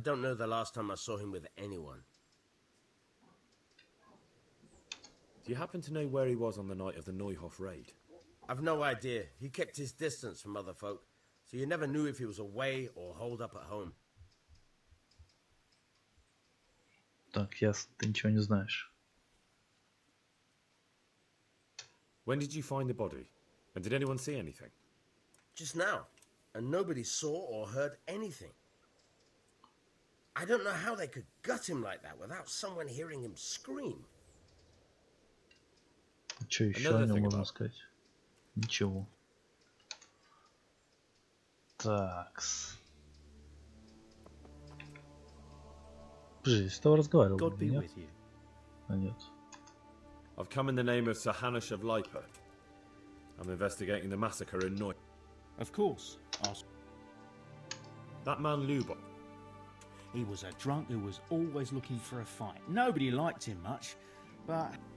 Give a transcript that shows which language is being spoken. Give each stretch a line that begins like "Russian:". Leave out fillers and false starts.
English: don't know the last time I saw him with anyone. Do you happen to know where he was on the night of the Neuhof raid? I've no idea. He kept his distance from other folk, so you never knew if he was away or holed up at home.
Russian: Так, ясно, ты ничего не знаешь.
English: When did you find the body? And did anyone see anything? Just now, and nobody saw or heard anything. I don't know how they could gut him like that without someone hearing him scream.
Russian: Что еще о нем можно сказать? Ничего. Такс. Подожди, с тобой разговаривал,
English: God be
Russian: нет?
English: with you.
Russian: А нет.
English: I've come in the name of Sir Hanush of Lipa. I'm investigating the massacre in Neuhof. Of course. That man Lubosh. He was a drunk who was always looking for a fight. Nobody liked him much, but...